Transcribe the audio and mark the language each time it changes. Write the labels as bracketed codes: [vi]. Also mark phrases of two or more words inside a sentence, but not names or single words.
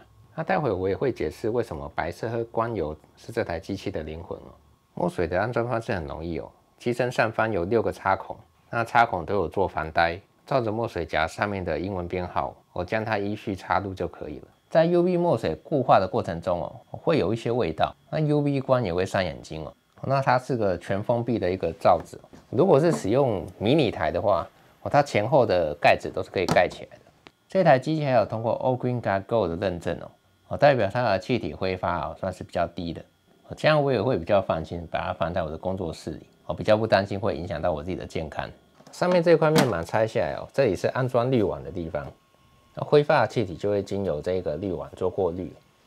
[zh] 那待會我也會解釋為什麼白色和光油是這台機器的靈魂墨水的安裝方式很容易機身上方有6個插孔，那插孔都有做防呆，照着墨水夾上面的英文編號，將它依序插入就可以了。在 UV 墨水固化的過程中會有一些味道，那 UV 光也會傷眼睛那它是個全封閉的一個罩子，如果是使用迷你台的話它前後的蓋子都是可以蓋起來的。這台機器還有通過 All Green Got Gold 的認證代表它的氣體揮發算是比較低的，這樣我也會比較放心把它放在我的工作室裡比較不擔心會影響到我自己的健康。上面這塊面板拆下來這裡是安裝濾网的地方，揮發的氣體就會經由這個濾網做過濾。